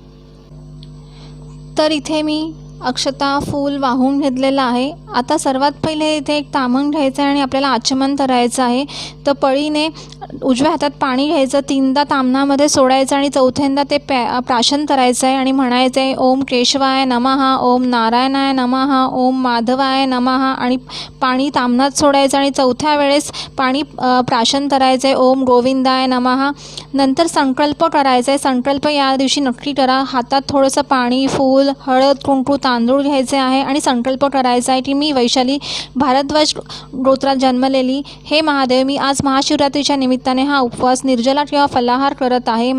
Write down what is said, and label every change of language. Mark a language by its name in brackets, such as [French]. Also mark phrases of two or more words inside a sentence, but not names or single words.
[Marathi] तर इथे मी अक्षता फूल वाहून घेतलेलं आहे। आता सर्वात पहिले इथे एक ताम्हण घ्यायचं आहे आणि आपल्याला आचमन करायचं आहे। तर पळीने उजव्या हातात पाणी घ्यायचं, 3दा ताम्हणामध्ये सोडायचं आणि 4थ्यांदा ते प्राशन करायचं आहे आणि म्हणायचं आहे [Sanskrit] ओम केशवाय नमः, ओम नारायणाय नमः, ओम माधवाय नमः [Marathi] आणि पाणी ताम्हणात सोडायचं आणि 4थ्या वेळेस पाणी प्राशन करायचं आहे [Sanskrit] ओम गोविंदाय नमः। [Marathi] नंतर संकल्प करायचा आहे। संकल्प या दिवशी नक्की करा। हातात थोडंसं पाणी, फूल, हळद कुंकू, तांदूळ घ्यायचे आहे आणि संकल्प करायचा आहे की मी वैशाली भारद्वाज गोत्रात जन्मलेली हे महादेव, मी आज महाशिवरात्रीच्या निमित्ताने हा उपवास निर्जला किंवा फलाहार करत आहे।